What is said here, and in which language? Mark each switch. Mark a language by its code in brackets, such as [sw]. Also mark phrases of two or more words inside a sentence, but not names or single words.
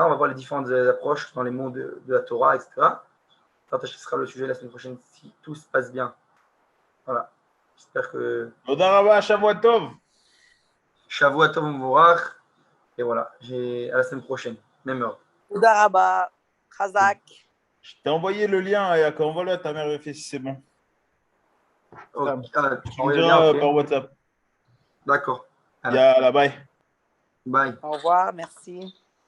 [fr] On va voir les différentes approches dans les mondes de la Torah, etc. Ce sera le sujet la semaine prochaine si tout se passe bien. Voilà. J'espère que. [he] תודה רבה, שבוע טוב. שבוע טוב מבורך. [fr] Et voilà. À la semaine prochaine. Même heure. [he] תודה רבה, חזק. [fr] Je t'ai envoyé le lien, Ayaka. Envoie-le à ta mère vérifier si c'est bon. Okay. Tu me diras par WhatsApp. D'accord. Yalla, bye. Bye. Au revoir, merci.